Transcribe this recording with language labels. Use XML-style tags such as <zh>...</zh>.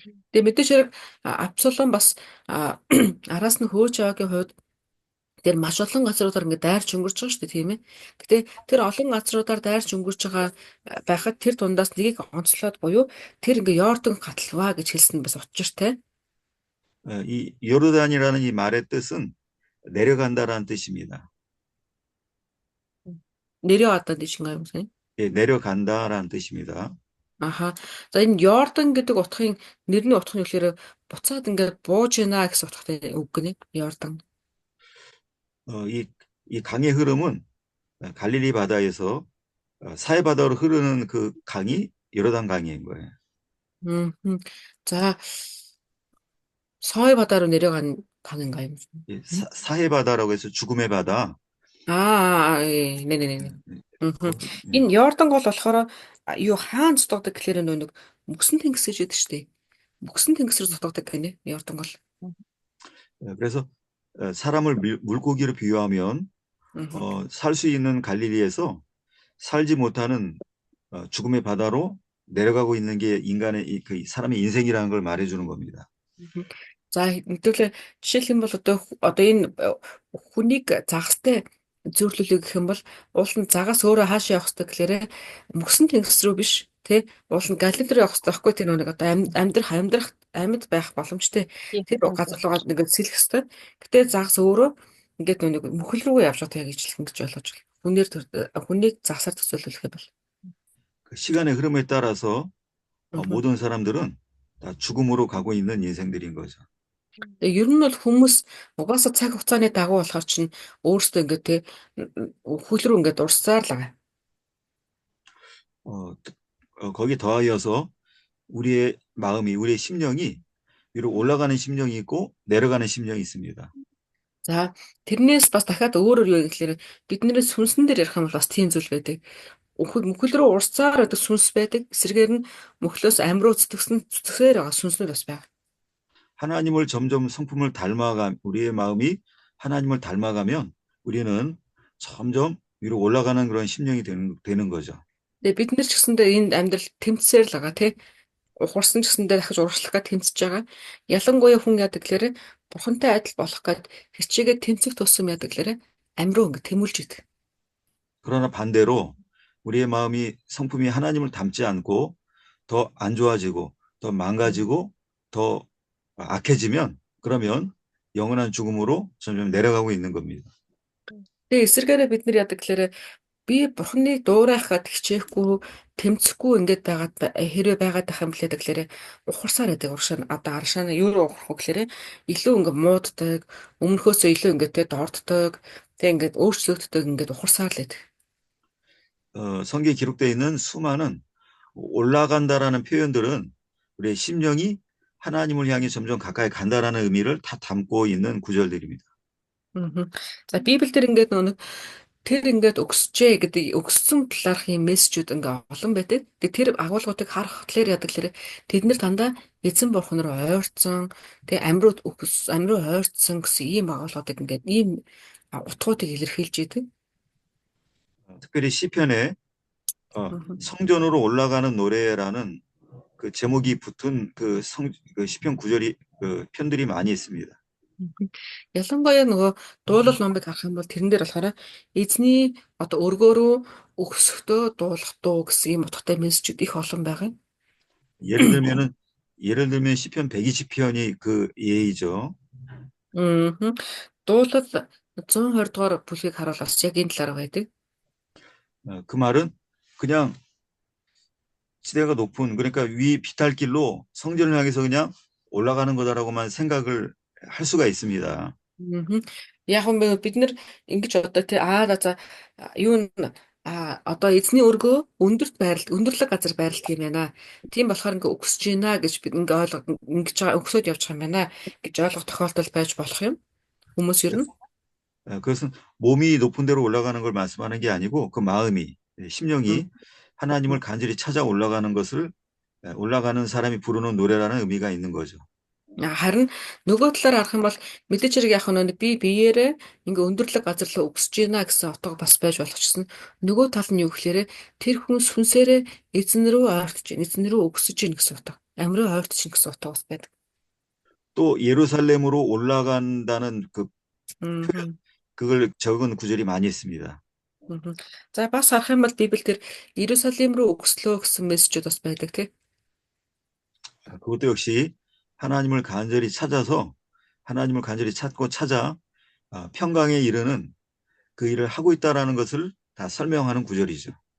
<mn>Тэгээ мэдээж хэрэг Абсалом бас араас нь хөөж яваагийн хувьд тэр маш олон газруудаар ингээд дайрч өнгөрч байгаа шүү дээ тийм ээ. Гэтэ тэр олон газруудаар дайрч өнгөрч байгаа байхад тэр дундаас нэгийг онцлоод буюу тэр ингээд Йордан гатлаваа гэж хэлсэн бас учиртай.</mn> <ko>이 요르단이라는 이 말의 뜻은 내려간다라는 뜻입니다. 내려왔다는 뜻인가요, 선생님? 예, 내려간다라는 뜻입니다. 아하.</ko> <mn>За энэ Йордан гэдэг утгын нэрний утга нь болохоор буцаад ингээд бууж гинэ гэсэн утгатай үг гинэ. Йордан.</mn> <ko>이 강의 흐름은 갈릴리 바다에서 사해 바다로 흐르는 그 강이 요르단 강인 거예요. 자, 서해 바다로 내려간 강인가요? 예, 사해 바다라고 해서 죽음의 바다. 예, 네네네.</ko> <mn>Энэ Йордан гол болохоор юу хаан зутгадаг гэхээр нэг мөксөн тэнгис гэж яддаг шүү дээ. Мөксөн тэнгисээр зутгадаг гэнэ Йордан гол.</mn> <ko>그래서 사람을 물고기로 비유하면 살 수 있는 갈릴리에서 살지 못하는 죽음의 바다로 내려가고 있는 게 인간의 그 사람의 인생이라는 걸 말해주는 겁니다. Мгм.</ko> <mn>За хэдүүлээ жишээлх юм бол одоо энэ хүнийг загастай зөөрлөлөө гэх юм бол уул нь загас өөрөө хаашаа явах хэрэгтэй гэхээр мөсөн тэнгис рүү биш тий уул нь галил руу явах хэрэгтэй байхгүй тэр нэг одоо амьдрах амьд байх боломжтой тэр газар руугаа ингээд сэлэх хэрэгтэй. Гэтэ загас өөрөө ингээд нэг мөхөл рүү явж байгаа яг ижлэх ингэж ойлгож байна. Хүнийг загсаар төсөөлөх юм бол.</mn> <ko>그 시간의 흐름에 따라서 Мгм. 모든 사람들은 다 죽음으로 가고 있는 인생들인 거죠.</ko> <mn>Тэгээ ер нь бол хүмүүс угаасаа цаг хугацааны дагуу болохоор чинь өөрсдөө ингээд тий хөл рүү ингээд урсаар л байгаа.</mn> <ko>어, 거기 더하여서 우리의 마음이, 우리의 심령이 위로 올라가는 심령이 있고 내려가는 심령이 있습니다.</ko> <mn>За тэрнээс бас дахиад өөрөөр юу гэхээр биднээс сүнсэн дээр ярих юм бол бас тийм зүйл байдаг. Мөхөл рүү урсцаар байдаг сүнс байдаг. Эсрэгээр нь мөхлөөс амруу зүтгэсээр байгаа сүнснүүд бас байна.</mn> <ko>하나님을 점점 성품을 우리의 마음이 하나님을 닮아가면 우리는 점점 위로 올라가는 그런 심령이 되는 거죠.</ko> <mn>Тэгээ бид нар ч гэсэндээ энэ амьдрал тэмцсээр л байгаа тий. Ухарсан ч гэсэндээ дахиж урагшлах гэж тэмцэж байгаа. Ялангуяа хүн яадаг гэхээр бурхантай адил болох гээд хичээгээ тэмцэх тусам яадаг гэхээр амруу ингэ тэмүүлж идэг.</mn> <ko>그러나 반대로 우리의 마음이 성품이 하나님을 닮지 않고 더 안 좋아지고 더 망가지고 더 악해지면 그러면 영원한 죽음으로 점점 내려가고 있는 겁니다.</ko> <mn>Тэгээ эсэргээрээ бид нар яадаг гэхээр би бурхны дуурайхад хичээхгүй тэмцэхгүй ингээд байгаад хэрвээ байгаад байх юм блэ тэгэхээр ухарсаар байдаг уршаа одоо аршаана юу руу ухрах вэ гэхээр илүү ингээд мууддаг өмнөхөөсөө илүү ингээд тэ дорддог тэ ингээд өөрчлөгддөг ингээд ухарсаар л байдаг.</mn> <ko>성경에 기록되어 있는 수많은 올라간다라는 표현들은 우리의 심령이 하나님을 향해 점점 가까이 간다라는 의미를 다 담고 있는 구절들입니다.</ko> <mn>За Библиэр ингээд нэг тэр ингээд өгсөжээ гэдэг өгсөн талаарх юм мессежүүд ингээд олон байдаг. Тэр агуулгуудыг харах хөтлөөр яадаг лэр тэд нар дандаа эзэн бурхан руу ойрцсон тэгээ амруу ойрцсон гэсэн ийм агуулгуудыг ингээд ийм утгуудыг илэрхийлж идэг.</mn> <ko>특별히 시편에 성전으로 올라가는 노래라는 그 제목이 붙은 그 시편 구절이 편들이 많이 있습니다.</ko> <mn>Ялангуяа нөгөө дуулал номыг харах юм бол тэрэн дээр болохоор эзний одоо өргөөрөө өгсөхдөө дуулах дуу гэсэн ийм утгатай мессежүүд их олон байгаа.</mn> <ko>예를 들면 시편 120편이 그 예이죠.</ko> <mn>Дуулал 120 дугаар бүлгийг харуул бас яг энэ талаар байдаг.</mn> <ko>그 말은 그냥 지대가 높은 그러니까 위 비탈길로 성전을 향해서 그냥 올라가는 거다라고만 생각을 할 수가 있습니다.</ko> <mn>Яг юм бид нар ингэж одоо тий за юу одоо эзний өргөө өндөрлөг газар байрлдаг юм байна. Тийм болохоор ингээ өгсөж байна гэж бид ингэж байгаа өгсөд явж байгаа юм байна гэж ойлгох тохиолдол байж болох юм. Хүмүүс ер нь</mn> <ko>그것은 몸이 높은 데로 올라가는 걸 말씀하는 게 아니고 그 마음이 심령이 하나님을 간절히 찾아 올라가는 사람이 부르는 노래라는 의미가 있는 거죠.</ko> <mn>харин нөгөө талаар харах юм бол мэдээж хэрэг яг нэг би биеэрээ ингээ өндөрлөг газар руу өгсөж байна гэсэн утга бас байж болохчсон. Нөгөө тал нь юу гэхээр тэр хүн сүнсээрээ эзэн рүү ойртож байна, эзэн рүү өгсөж байна гэсэн утга. Амруу ойртож байна гэсэн утга бас байдаг.</mn> <ko>또 예루살렘으로 올라간다는 그 표현, 그걸 적은 구절이 많이 있습니다.</ko> <mn>За бас харах юм бол Библиэр Иерусалим руу өгслөө гэсэн мессежүүд бас байдаг тий.</mn> <ko>그것도 역시 하나님을 간절히 찾고 찾아 평강에 이르는 그 일을 하고 있다라는 것을 다 설명하는 구절이죠.</ko>